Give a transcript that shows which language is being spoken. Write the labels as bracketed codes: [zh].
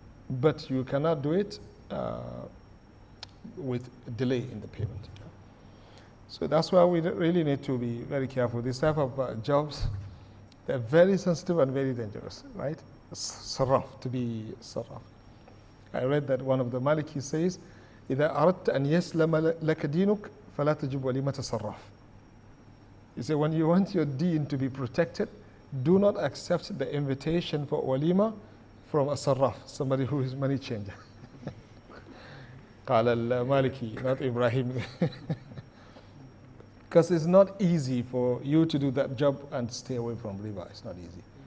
[en] But you cannot do it with delay in the payment. So that's why we really need to be very careful. This type of jobs, they're very sensitive and very dangerous, right? Sarraf, to be sarraf. I read that one of the Maliki says, [ar] إذا أردت أن يسلم لك دينك فلا تجب وليمة صراف. [en] He said, when you want your deen to be protected, do not accept the invitation for walima from a sarraf, somebody who is money changer. [ar] قال المالكي, [en] not Ibrahim. Because it's not easy for you to do that job and stay away from riba. It's not easy.